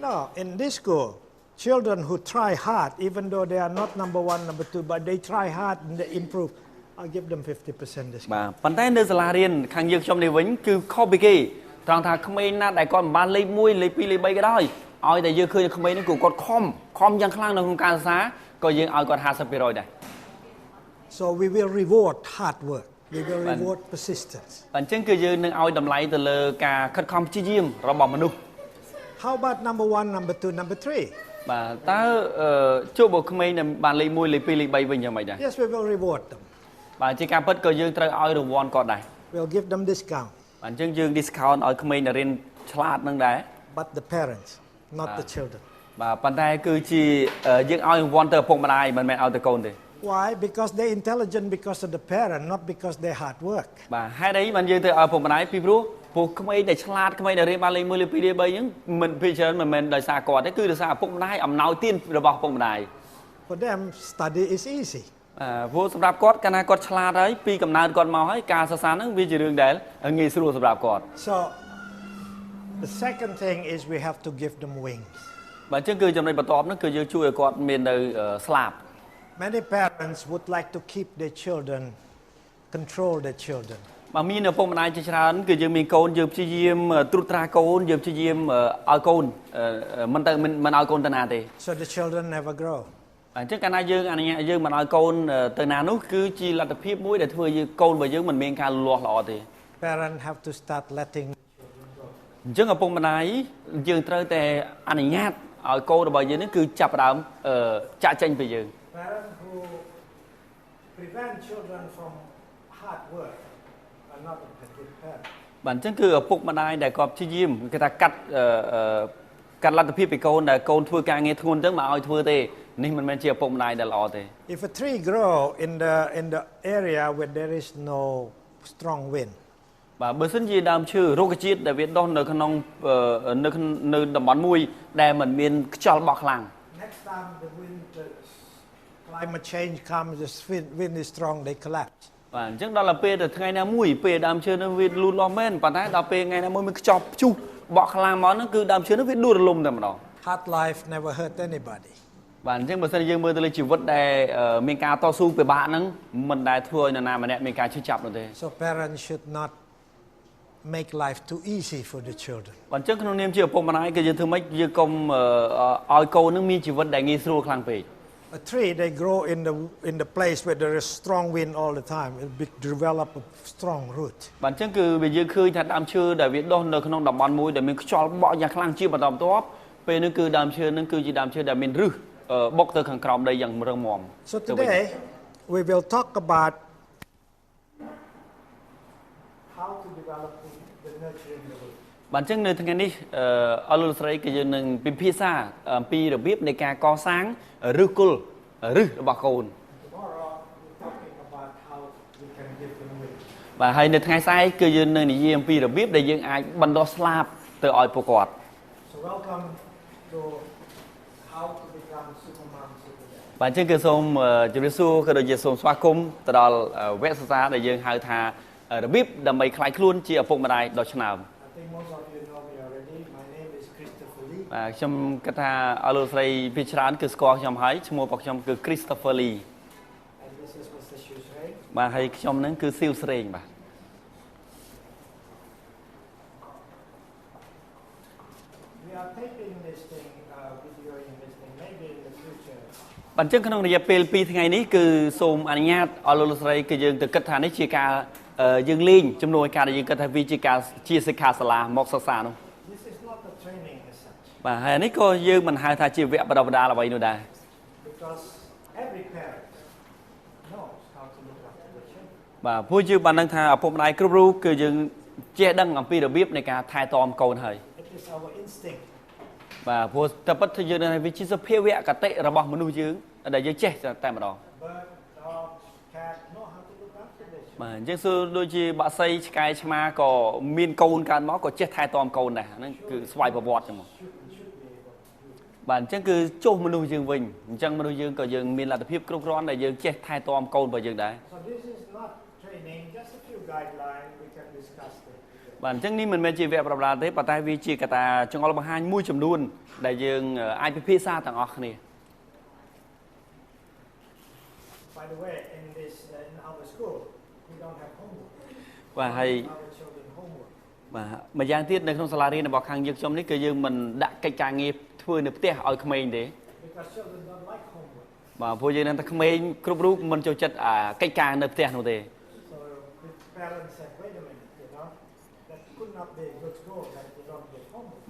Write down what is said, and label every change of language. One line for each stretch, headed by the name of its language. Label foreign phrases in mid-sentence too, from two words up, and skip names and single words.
English: No, in this school, children who try hard, even though they are not number 1, number 2, but they try hard and they improve, I'll give them 50% discount.
Khmer: បាទប៉ុន្តែនៅសាលារៀនខាងយើងខ្ញុំនេះវិញគឺខុសពីគេត្រង់ថាក្មេងណាដែលគាត់មិនបានលេខ1លេខ2លេខ3ក៏ដោយឲ្យតែយើងឃើញក្មេងហ្នឹងគឺគាត់ខំយ៉ាងខ្លាំងនៅក្នុងការសិក្សាក៏យើងឲ្យគាត់ 50% ដែរ
English: So we will reward hard work. We will reward persistence.
Khmer: អញ្ចឹងគឺយើងនឹងឲ្យតម្លៃទៅលើការខិតខំព្យាយាមរបស់មនុស្ស
English: How about number 1, number 2, number 3?
Khmer: បាទតើជួបបុក្មេងដែលបានលេខ1លេខ2លេខ3វិញយ៉ាងម៉េចដែរ
English: Yes, we will reward them.
Khmer: បាទជាការពិតក៏យើងត្រូវឲ្យរង្វាន់គាត់ដែរ
English: We'll give them discount.
Khmer: បាទអញ្ចឹងយើង discount ឲ្យក្មេងដែលរៀនឆ្លាតនឹងដែរ
English: But the parents, not the children.
Khmer: បាទប៉ុន្តែគឺជាយើងឲ្យរង្វាន់ទៅឪពុកម្ដាយមិនមែនឲ្យទៅកូនទេ
English: Why? Because they're intelligent because of the parent, not because they hard work.
Khmer: បាទហេតុអីបានយើងទៅឲ្យឪពុកម្ដាយពីព្រោះក្មេងដែលឆ្លាតក្មេងដែលរៀនបានលេខ1លេខ2លេខ3អញ្ចឹងមិនពីច្រើនមិនមែនដោយសារគាត់ទេគឺដោយសារឪពុកម្ដាយអំណោយទានរបស់ឪពុកម្ដាយ
English: For them, study is easy.
Khmer: ព្រោះសម្រាប់គាត់កាលណាគាត់ឆ្លាតហើយពីកំណើតគាត់មកហើយការសិក្សាហ្នឹងវាជារឿងដែលងាយស្រួលសម្រាប់គាត់
English: So the second thing is we have to give them wings.
Khmer: បាទអញ្ចឹងគឺចំណុចបន្ទាប់ហ្នឹងគឺយើងជួយឲ្យគាត់មាននៅស្លាប
English: Many parents would like to keep their children, control their children.
Khmer: បើមានឪពុកម្ដាយជាច្រើនគឺយើងមានកូនយើងព្យាយាមត្រួតត្រាកូនយើងព្យាយាមឲ្យកូនមិនឲ្យកូនទៅណាទេ
English: So the children never grow.
Khmer: អញ្ចឹងកាលណាយើងអនុញ្ញាតយើងមិនឲ្យកូនទៅណានោះគឺជាលទ្ធភាពមួយដែលធ្វើឲ្យកូនរបស់យើងមិនមានការលូតលាស់ល្អទេ
English: Parents have to start letting.
Khmer: អញ្ចឹងឪពុកម្ដាយយើងត្រូវតែអនុញ្ញាតឲ្យកូនរបស់យើងនេះគឺចាប់ផ្ដើមចាក់ចេញពីយើង
English: Parents who prevent children from hard work are not a good parent.
Khmer: បាទអញ្ចឹងគឺឪពុកម្ដាយដែលគាត់ព្យាយាមគេថាកាត់លទ្ធភាពពីកូនដែលកូនធ្វើការងារធ្ងន់ទៅមកឲ្យធ្វើទេនេះមិនមែនជាឪពុកម្ដាយដែលល្អទេ
English: If a tree grow in the area where there is no strong wind.
Khmer: បាទបើសិនជាដើមឈើរុក្ខជាតិដែលវាដុះនៅក្នុងនៅតំបន់មួយដែលមិនមានខ្យល់បក់ខ្លាំង
English: Next time the climate change comes, the wind is strong, they collapse.
Khmer: បាទអញ្ចឹងដល់ពេលទៅថ្ងៃណាមួយពេលដើមឈើនោះវាលូតលាស់មែនប៉ុន្តែដល់ពេលថ្ងៃណាមួយមានខ្យល់ព្យុះបក់ខ្លាំងមកហ្នឹងគឺដើមឈើនោះវាដួលរលំតែម្ដង
English: Hard life never hurt anybody.
Khmer: បាទអញ្ចឹងបើសិនយើងមើលទៅលើជីវិតដែលមានការតស៊ូពិបាកហ្នឹងមិនដែលធ្វើឲ្យនរណាម្នាក់មានការឈឺចាប់នោះទេ
English: So parents should not make life too easy for the children.
Khmer: បើអញ្ចឹងក្នុងនាមជាឪពុកម្ដាយគឺយើងធ្វើម៉េចយើងកុំឲ្យកូននឹងមានជីវិតដែលងាយស្រួលខ្លាំងពេក
English: A tree, they grow in the place where there is strong wind all the time. It will develop a strong root.
Khmer: បាទអញ្ចឹងគឺវាយើងឃើញថាដើមឈើដែលវាដុះនៅក្នុងតំបន់មួយដែលមានខ្យល់បក់យ៉ាងខ្លាំងជាបន្តបន្ទាប់ពេលនេះគឺដើមឈើនឹងគឺជាដើមឈើដែលមានឫសបុកទៅខាងក្រោមដីយ៉ាងរឹងមាំ
English: So today we will talk about how to develop the nurturing the root.
Khmer: បាទអញ្ចឹងនៅថ្ងៃនេះអស់លោកស្រីគឺយើងនឹងពិភាក្សាអំពីរបៀបនៃការកសាងឫសគល់ឫសរបស់កូន
English: Tomorrow we're talking about how we can give them weight.
Khmer: បាទហើយនៅថ្ងៃស្អែកគឺយើងនឹងនិយាយអំពីរបៀបដែលយើងអាចបណ្ដុះស្លាបទៅឲ្យពួកគាត់
English: So welcome to how to become supermom, superdad.
Khmer: បាទអញ្ចឹងគឺសូមជម្រាបសួរក៏ដូចជាសូមស្វាគមន៍ទៅដល់វគ្គសិក្សាដែលយើងហៅថារបៀបដើម្បីខ្លាយខ្លួនជាឪពុកម្ដាយដ៏ឆ្នើម
English: I think most of you know me already. My name is Christopher Lee.
Khmer: បាទខ្ញុំគិតថាអស់លោកស្រីភាគច្រើនគឺស្គាល់ខ្ញុំហើយឈ្មោះរបស់ខ្ញុំគឺ Christopher Lee
English: And this is Mr. Shushrey.
Khmer: បាទហើយខ្ញុំនឹងគឺសៀវស្រេងបាទ
English: We are taping this thing, videoing this thing, maybe in the future.
Khmer: បាទអញ្ចឹងក្នុងរយៈពេល2ថ្ងៃនេះគឺសូមអនុញ្ញាតអស់លោកស្រីគឺយើងទៅគិតថានេះជាការយើងលេងជំនួយការដែលយើងគិតថាវាជាការជាសិក្ខាសាលាមកសិក្សានោះ
English: This is not a training as such.
Khmer: បាទហើយនេះក៏យើងមិនហៅថាជាវគ្គបណ្ដុះបណ្ដាលអ្វីនោះដែរ
English: Because every parent knows how to look after the children.
Khmer: បាទព្រោះយើងបានដឹងថាឪពុកម្ដាយគ្រប់រូបគឺយើងចេះដឹងអំពីរបៀបនៃការថែទាំកូនហើយ
English: It is our instinct.
Khmer: បាទព្រោះតែពិតថាយើងដឹងថាវាជាសភាវៈកតិរបស់មនុស្សយើងដែលយើងចេះតែម្ដង
English: Bird, dog, cat know how to look after their children.
Khmer: បាទអញ្ចឹងគឺដូចជាបក្សីឆ្កែឆ្មាក៏មានកូនកើតមកក៏ចេះថែទាំកូនដែរហ្នឹងគឺស្វ័យប្រវត្តិចឹងមក
English: Should be able to do.
Khmer: បាទអញ្ចឹងគឺចុះមនុស្សយើងវិញអញ្ចឹងមនុស្សយើងក៏យើងមានលទ្ធភាពគ្រប់គ្រាន់ដែលយើងចេះថែទាំកូនរបស់យើងដែរ
English: So this is not training, just a few guidelines we can discuss it.
Khmer: បាទអញ្ចឹងនេះមិនមែនជាវគ្គប្រដាល់ទេប៉ុន្តែវាជាកត្តាចង្អុលបង្ហាញមួយចំនួនដែលយើងអាចពិភាក្សាទាំងអស់គ្នា
English: By the way, in our school, we don't have homework.
Khmer: បាទហើយ
English: Our children homework.
Khmer: បាទម្យ៉ាងទៀតនៅក្នុងសាលារៀនរបស់ខាងយើងខ្ញុំនេះគឺយើងមិនដាក់កិច្ចការងារធ្វើនៅផ្ទះឲ្យក្មេងទេ
English: Because children don't like homework.
Khmer: បាទព្រោះយើងនឹងថាក្មេងគ្រប់រូបមិនចូលចិត្តកិច្ចការនៅផ្ទះនោះទេ
English: So the parents said, wait a minute, that could not be a good school that you don't get homework.